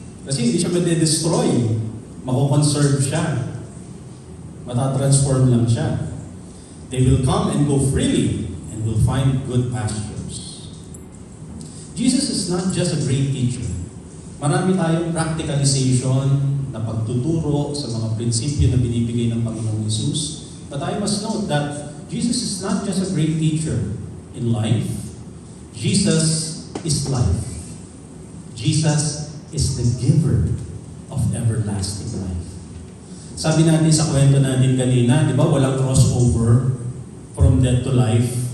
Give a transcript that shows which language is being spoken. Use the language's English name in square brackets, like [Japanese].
[Filipino] Kasi hindi siya made-destroy. Mako-conserve siya. Matatransform lang siya. [English] They will come and go freely and will find good pastures. Jesus is not just a great teacher. [Filipino] Marami tayong practicalization na pagtuturo sa mga prinsipyo na binibigay ng Panginoong Jesus. [English] But I must note that Jesus is not just a great teacher in life. Jesus is life. Jesus is the giver of everlasting life. [Filipino] Sabi natin sa kwento natin kanina, di ba, walang crossover from death to life.